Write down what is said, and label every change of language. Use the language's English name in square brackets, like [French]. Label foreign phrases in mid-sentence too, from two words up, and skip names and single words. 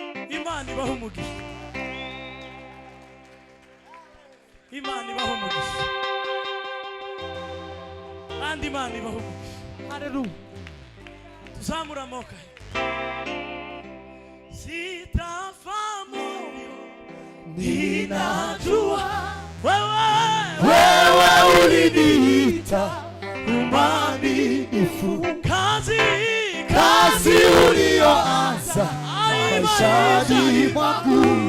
[Rundi] Imana ibahe umugisha. Imana ibahe umugisha. Kandi Imana ibahe umugisha. Hallelujah. Tuzamure amaboko. [Swahili] Sitafa moyo, ninajua wewe, Wewe uliniita mwaminifu. kazi, Kazi uliyoanza Ai, maishani maishani mwangu.